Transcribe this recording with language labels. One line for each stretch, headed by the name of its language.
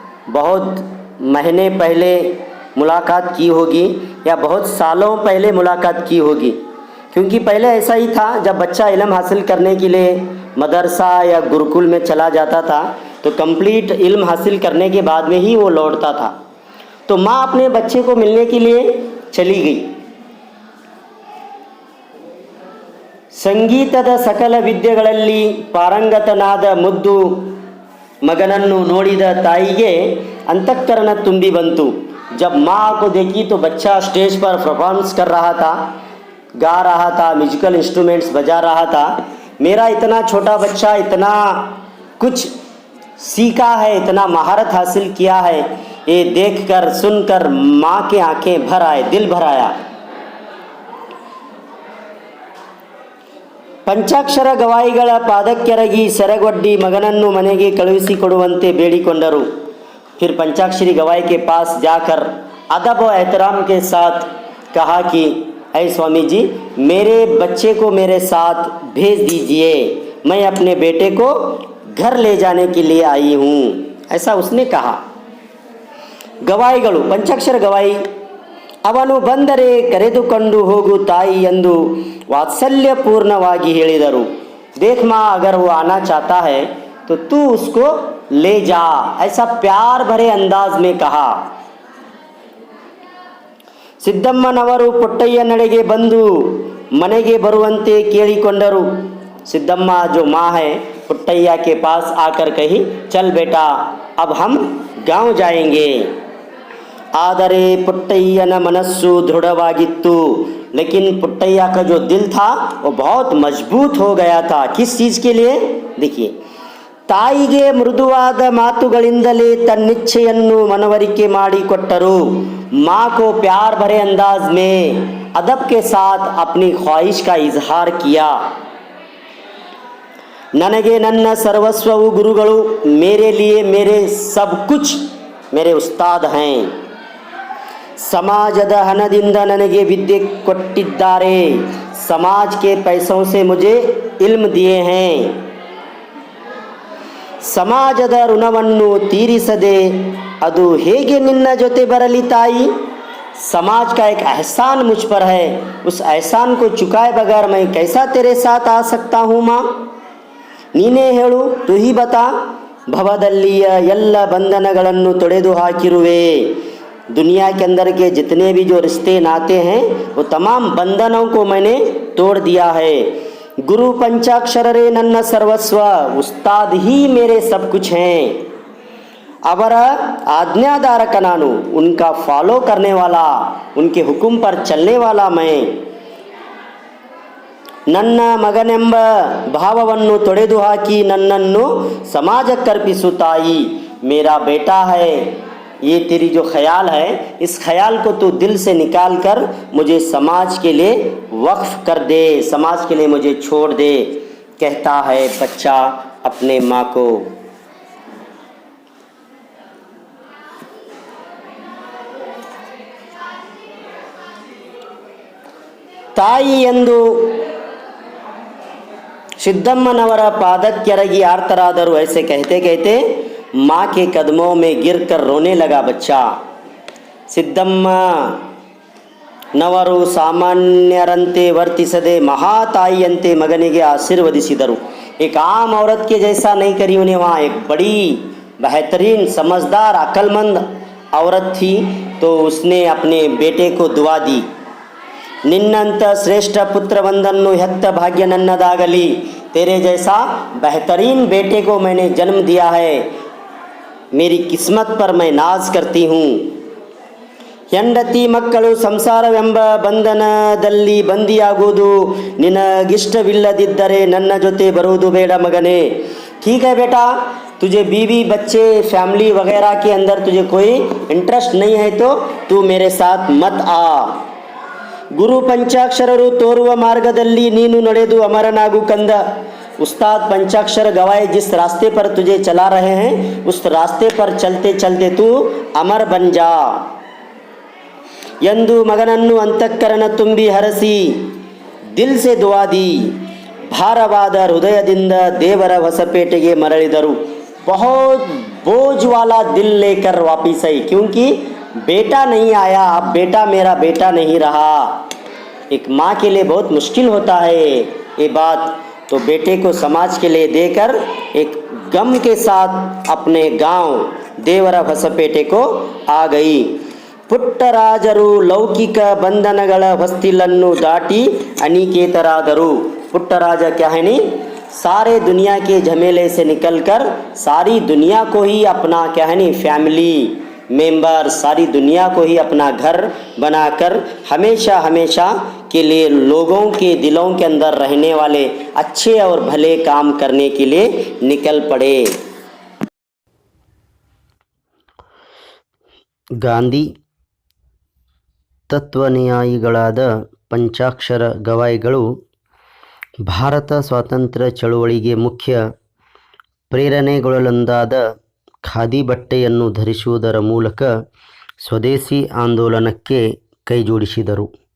Hindi: बहुत महीने पहले मुलाकात की होगी या बहुत सालों पहले मुलाकात की होगी, क्योंकि पहले ऐसा ही था, जब बच्चा इल्म हासिल करने के लिए मदरसा या गुरुकुल में चला जाता था तो कंप्लीट इल्म हासिल करने के बाद में ही वो लौटता था। तो माँ अपने बच्चे को मिलने के लिए चली गई।
Kannada: ಸಂಗೀತದ ಸಕಲ ವಿದ್ಯೆಗಳಲ್ಲಿ ಪಾರಂಗತನಾದ ಮುದ್ದು ಮಗನನ್ನು ನೋಡಿದ ತಾಯಿಗೆ ಅಂತಃಕರಣ ತುಂಬಿ ಬಂತು।
Hindi: जब माँ को देखी तो बच्चा स्टेज पर परफॉर्मेंस कर रहा था, गा रहा था, म्यूजिकल इंस्ट्रूमेंट्स बजा रहा था। मेरा इतना छोटा बच्चा इतना कुछ सीखा है, इतना महारत हासिल किया है, ये देखकर सुनकर माँ के आंखें भर आए, दिल भर आया।
Kannada: पंचाक्षर गवाईಗಳ ಪಾದಕ್ಕೆರಗಿ ಸೆರಗೊಡ್ಡಿ ಮಗನನ್ನು ಮನೆಗೆ ಕಳುಹಿಸಿಕೊಡುವಂತೆ ಬೇಡಿಕೊಂಡರು।
Hindi: फिर पंचाक्षरी गवाई के पास जाकर अदब और एहतराम के साथ कहा कि ऐ स्वामी जी, मेरे बच्चे को मेरे साथ भेज दीजिए, मैं अपने बेटे को घर ले जाने के लिए आई हूँ, ऐसा उसने कहा।
Kannada: ಗವಾಯಿಗಳು पंचाक्षर गवाई ಅವನು ಬಂದರೆ ಕರೆದುಕೊಂಡು ಹೋಗು ತಾಯಿ ಎಂದು ವಾತ್ಸಲ್ಯಪೂರ್ಣವಾಗಿ ಹೇಳಿದರು।
Hindi: देख माँ, अगर वो आना चाहता है तो तू उसको ले जा, ऐसा प्यार भरे अंदाज में कहा।
Kannada: सिद्धम्मनವರು ಪುಟ್ಟಯ್ಯನಡೆಗೆ ಬಂದು ಮನೆಗೆ ಬರುವಂತೆ ಕೇಳಿಕೊಂಡರು।
Hindi: सिद्धम्मा जो माँ है पुट्टಯ್ಯ के पास आकर कही, चल बेटा अब हम गांव जाएंगे।
Kannada: ಆದರೆ ಪುಟ್ಟಯ್ಯನ ಮನಸ್ಸು ದೃಢವಾಗಿತ್ತು,
Hindi: लेकिन पुट्टಯ್ಯ का जो दिल था वो बहुत मजबूत हो गया था। किस चीज़ के लिए? देखिए,
Kannada: ತಾಯಿಗೆ ಮೃದುವಾದ ಮಾತುಗಳಿಂದಲೇ ತನ್ನಿಚ್ಛೆಯನ್ನು ಮನವರಿಕೆ ಮಾಡಿಕೊಟ್ಟರು।
Hindi: माँ को प्यार भरे अंदाज में अदब के साथ अपनी ख्वाहिश का इजहार किया।
Kannada: ನನಗೆ ನನ್ನ ಸರ್ವಸ್ವವು ಗುರುಗಳು,
Hindi: मेरे लिए मेरे सब कुछ मेरे उस्ताद हैं।
Kannada: ಸಮಾಜದ ಹಣದಿಂದ ನನಗೆ ವಿದ್ಯೆ ಕೊಟ್ಟಿದ್ದಾರೆ,
Hindi: समाज के पैसों से मुझे इल्म दिए हैं।
Kannada: ಸಮಾಜದ ಋಣವನ್ನು ತೀರಿಸದೆ ಅದು ಹೇಗೆ ನಿನ್ನ ಜೊತೆ ಬರಲಿ ತಾಯಿ?
Hindi: समाज का एक एहसान मुझ पर है, उस एहसान को चुकाए बगैर मैं कैसा तेरे साथ आ सकता हूँ माँ?
Kannada: ನೀನೇ ಹೇಳು,
Hindi: तू ही बता।
Kannada: ಭವದಲ್ಲಿಯ ಎಲ್ಲ ಬಂಧನಗಳನ್ನು ತೊಡೆದು ಹಾಕಿರುವೆ।
Hindi: दुनिया के अंदर के जितने भी जो रिश्ते नाते हैं वो तमाम बंधनों को मैंने तोड़ दिया है।
Kannada: गुरु पंचाक्षर रे नन्ना सर्वस्व,
Hindi: उस्ताद ही मेरे सब कुछ हैं।
Kannada: ಅವರ आज्ञाधारक ನಾನು,
Hindi: उनका फॉलो करने वाला, उनके हुक्म पर चलने वाला मैं.
Kannada: ನನ್ನ ಮಗನೆಂಬ ಭಾವವನ್ನು ತೊಡೆದು ಹಾಕಿ ನನ್ನನ್ನು ಸಮಾಜಕ್ಕರ್ಪಿಸು ತಾಯಿ.
Hindi: मेरा बेटा है, ये तेरी जो ख्याल है, इस ख्याल को तू दिल से निकाल कर मुझे समाज के लिए वक्फ कर दे, समाज के लिए मुझे छोड़ दे, कहता है बच्चा अपने माँ को.
Kannada: ತಾಯಿ ಎಂದು ಸಿದ್ದಮ್ಮನವರ ಪಾದಕ್ಕೆರಗಿ ಆರ್ತರಾದರು.
Hindi: ऐसे कहते कहते माँ के कदमों में गिरकर रोने लगा बच्चा.
Kannada: ಸಿದ್ದಮ್ಮ ನವರು ಸಾಮಾನ್ಯರಂತೆ ವರ್ತಿಸದೆ ಮಹಾತಾಯಿಯಂತೆ ಮಗನಿಗೆ ಆಶೀರ್ವದಿಸಿದರು.
Hindi: एक आम औरत के जैसा नहीं करी उन्हें, वहाँ एक बड़ी बेहतरीन समझदार अक्लमंद औरत थी, तो उसने अपने बेटे को दुआ दी.
Kannada: ನಿನ್ನಂಥ ಶ್ರೇಷ್ಠ ಪುತ್ರವಂದನ್ನು ಹೆತ್ತ ಭಾಗ್ಯ ನನ್ನದಾಗಲಿ.
Hindi: तेरे जैसा बेहतरीन बेटे को मैंने जन्म दिया है, मेरी किस्मत पर मैं नाज करती हूँ.
Kannada: ಹೆಂಡತಿ ಮಕ್ಕಳು ಸಂಸಾರವೆಂಬ ಬಂಧನದಲ್ಲಿ ಬಂದಿಯಾಗುವುದು ನಿನಗಿಷ್ಟವಿಲ್ಲದಿದ್ದರೆ ನನ್ನ ಜೊತೆ ಬರುವುದು ಬೇಡ ಮಗನೇ.
Hindi: ठीक है बेटा, तुझे बीवी बच्चे फैमिली वगैरह के अंदर तुझे कोई इंटरेस्ट नहीं है तो तू मेरे साथ मत आ.
Kannada: ಗುರು ಪಂಚಾಕ್ಷರರು ತೋರುವ ಮಾರ್ಗದಲ್ಲಿ ನೀನು ನಡೆದು ಅಮರನಾಗು ಕಂದ.
Hindi: उस्ताद पंचाक्षर गवाए जिस रास्ते पर तुझे चला रहे हैं, उस रास्ते पर चलते चलते तू अमर बन जा
Kannada: ಎಂದು ಮಗನನ್ನು ಅಂತಃಕರಣ ತುಂಬಿ ಹರಸಿ
Hindi: ದಿಲ್ ಸೆ ದುವಾ ದಿ.
Kannada: ಭಾರವಾದ ಹೃದಯದಿಂದ ದೇವರ ಹೊಸಪೇಟೆಗೆ ಮರಳಿದರು.
Hindi: बहुत बोझ वाला दिल लेकर वापिस आई, क्योंकि बेटा नहीं आया, अब बेटा मेरा बेटा नहीं रहा. एक माँ के लिए बहुत मुश्किल होता है ये बात, तो बेटे को समाज के लिए देकर एक गम के साथ अपने गांव देवरा ಹೊಸಪೇಟೆ को आ गई.
Kannada: ಪುಟ್ಟರಾಜರು ಲೌಕಿಕ ಬಂಧನಗಳ ಹೊಸ್ತಿಲನ್ನು ದಾಟಿ ಅನಿಕೇತರಾದರು.
Hindi: ಪುಟ್ಟರಾಜ क्या है नहीं, सारे दुनिया के झमेले से निकलकर सारी दुनिया को ही अपना क्या है नहीं फैमिली मेंबर, सारी दुनिया को ही अपना घर बनाकर हमेशा हमेशा के लिए लोगों के दिलों के अंदर रहने वाले अच्छे और भले काम करने के लिए निकल पड़े.
Kannada: ಗಾಂಧಿ ತತ್ವನುಯಾಯಿಗಳಾದ ಪಂಚಾಕ್ಷರ ಗವಾಯಿಗಳು ಭಾರತ ಸ್ವಾತಂತ್ರ್ಯ ಚಳುವಳಿಗೆ ಮುಖ್ಯ ಪ್ರೇರಣೆಗಳಲ್ಲೊಂದಾದ ಖಾದಿ ಬಟ್ಟೆಯನ್ನು ಧರಿಸುವುದರ ಮೂಲಕ ಸ್ವದೇಶಿ ಆಂದೋಲನಕ್ಕೆ ಕೈಜೋಡಿಸಿದರು.